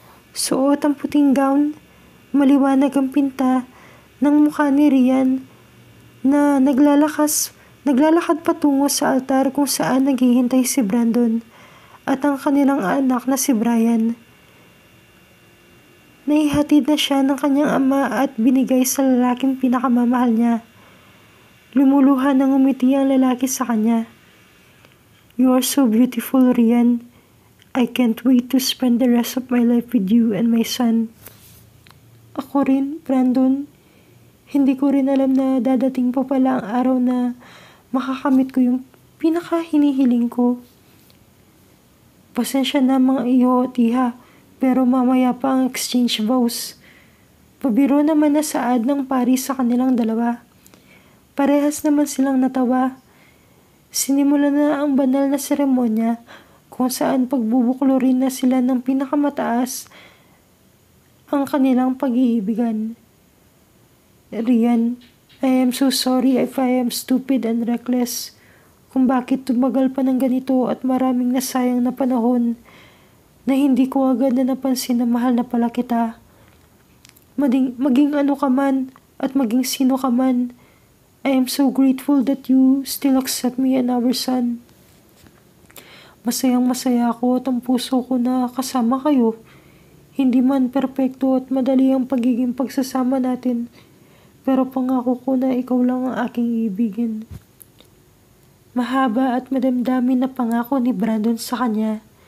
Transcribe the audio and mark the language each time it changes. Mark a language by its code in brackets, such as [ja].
[tl] Suot ang puting gown, maliwanag ang pinta ng mukha ni Rian na naglalakad patungo sa altar kung saan naghihintay si Brandon at ang kanilang anak na si Brian. Naihatid na siya ng kanyang ama at binigay sa lalaking pinakamamahal niya. Lumuluha ng umiti ang lalaki sa kanya. [en] You are so beautiful, Rian. I can't wait to spend the rest of my life with you and my son. [tl] Ako rin, Brandon. Hindi ko rin alam na dadating pa pala ang araw na makakamit ko yung pinaka-hinihiling ko. Pasensya na mga iyo, tiha, pero mamaya pa ang exchange vows. Pabiro naman na saad ng pari sa kanilang dalawa. Parehas naman silang natawa. Sinimula na ang banal na seremonya kung saan pagbubuklurin na sila ng pinakamataas ang kanilang pag-iibigan. Rian, [en] I am so sorry if I am stupid and reckless [tl] kung bakit tumagal pa ng ganito at maraming nasayang na panahon na hindi ko agad na napansin na mahal na pala kita. Maging ano ka man [en] at maging sino ka man, I am so grateful that you still accept me and our son. [tl] Masayang masaya ako at ang puso ko na kasama kayo. Hindi man perpekto at madali ang pagiging pagsasama natin, pero pangako ko na ikaw lang ang aking ibigin. Mahaba at madamdamin na pangako ni Brandon sa kanya.